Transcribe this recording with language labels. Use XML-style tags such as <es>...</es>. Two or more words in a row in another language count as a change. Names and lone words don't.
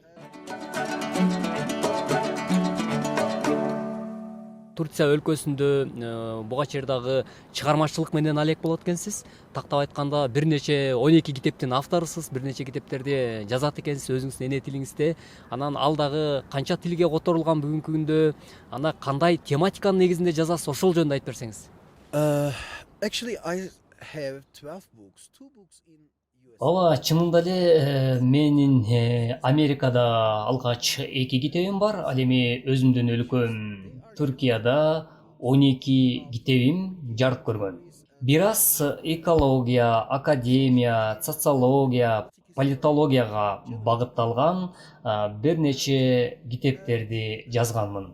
<ky>Турция өлкөсүндө буга чейин дагы чыгармачылык менен алек болот экенсиз. Тактап айтканда, бир нече 12 китептин авторусуз, бир нече китептерди жазат экенсиз өзүңүздүн эне тилиңизде. Анан ал дагы канча тилге которулган бүгүнкү күндө, ана кандай тематиканын негизинде жазасыз, ошол жөнүндө айтып берсеңиз.</ky> <en>Actually, I have 12 books, 2 books in US.</en> <ky>Ооба, чынында эле менин Америкада алгач 2 китебим бар. Ал эми өзүмдүн өлкөм Түркияда 12 китебим жарык көргөн. Бир аз экология, академия, социология, политологияга багытталган бир нече китептерди жазганмын.</ky>